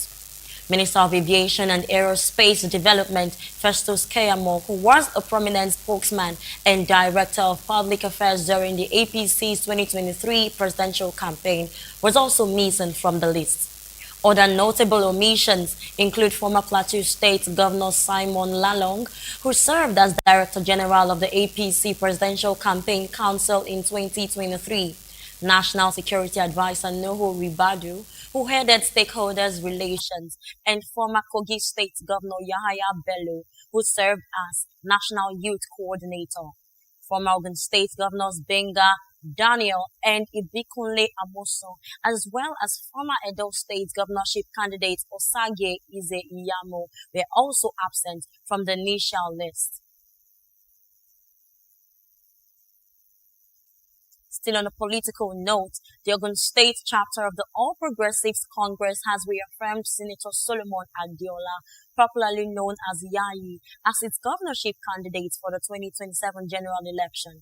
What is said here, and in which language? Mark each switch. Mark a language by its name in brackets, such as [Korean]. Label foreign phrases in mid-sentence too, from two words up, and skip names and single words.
[English] Minister of Aviation and Aerospace Development Festus Keyamo, who was a prominent spokesman and Director of Public Affairs during the APC's 2023 presidential campaign, was also missing from the list. Other notable omissions include former Plateau State Governor Simon Lalong, who served as Director General of the APC Presidential Campaign Council in 2023, National Security Advisor Nuhu Ribadu, who headed stakeholders relations, and former Kogi State Governor Yahaya Bello, who served as National Youth Coordinator. Former Ogun State Governors Benga Daniel and Ibikunle Amoso, as well as former Edo State governorship candidate Osage Ize Iyamo, were also absent from the initial list. Still on a political note, the Ogun State chapter of the All Progressives Congress has reaffirmed Senator Solomon Adiola, popularly known as Yayi, as its governorship candidate for the 2027 general election.